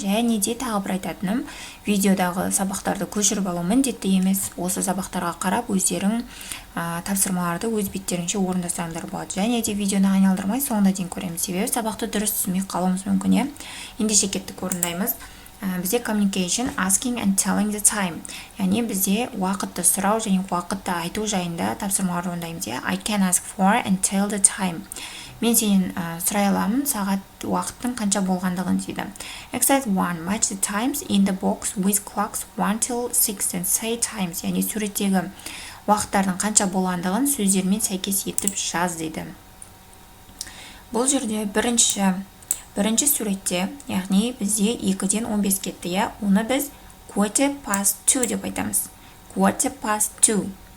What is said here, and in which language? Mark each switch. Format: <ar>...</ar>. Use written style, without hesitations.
<kk>Және де тағы бір айтатыным, видеодағы сабақтарды көшіріп алу міндетті емес. Осы сабақтарға қарап өздерің тапсырмаларды өз беттеріңше орындасаңдар болады. Және де видеоны айналдырмай соңына дейін көреміз, себебі сабақты дұрыс түсінбей қалуымыз мүмкін. Ендеше кеттік, орындаймыз.</kk> <en>Бізде communication, asking and telling the time.</en> <kk>Яғни бізде уақытты сұрау және уақытты айту жайында тапсырмалар орындаймыз.</kk> <en>I can ask for and tell the time.</en> <kk>Мен сенен сұрай аламын сағат уақыттың қанша болғандығын дейді.</kk> <en>Exercise 1. Match the times in the box with clocks 1 till 6 and say times.</en> <kk>Яғни суреттегі уақыттардың қанша болғандығын сөздермен сәйкес етіп жаз дейді. Бұл жерде бірінші суретте, яғни бізде 2-ден 15 кетті, оны біз</kk> <en>quarter past 2</en> <kk>деп айтамыз.</kk> <en>Quarter past 2.</en>